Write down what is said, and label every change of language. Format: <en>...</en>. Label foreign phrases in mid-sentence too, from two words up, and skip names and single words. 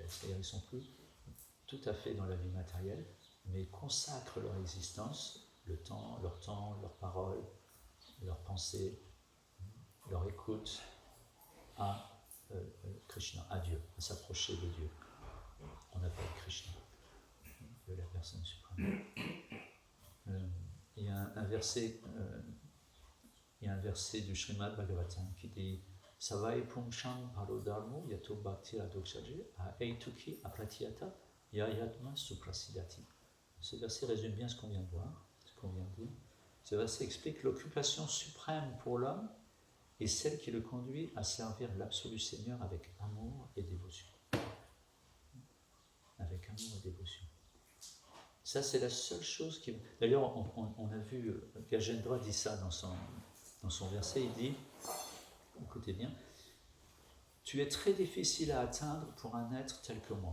<fr>C'est-à-dire qu'ils ne sont plus tout à fait dans la vie matérielle, mais consacrent leur existence, leur temps, leurs paroles, leurs pensées, leur écoute à Krishna, à Dieu, à s'approcher de Dieu. On appelle Krishna, de la personne suprême. Il y a un verset du Srimad Bhagavatam qui dit</fr> <sa>Savai Pumsham Parodharmo Yato Bhakti Adokshaji Aeituki Apratiyata Yayatma Suprasidati.</sa> <fr>Ce verset résume bien ce qu'on vient de voir, ce qu'on vient de dire. Ce verset explique l'occupation suprême pour l'homme et celle qui le conduit à servir l'absolu Seigneur avec amour et dévotion. Avec amour et dévotion. Ça, c'est la seule chose qui... D'ailleurs, on a vu, Gajendra dit ça dans son verset, il dit, écoutez bien, « Tu es très difficile à atteindre pour un être tel que moi.</fr>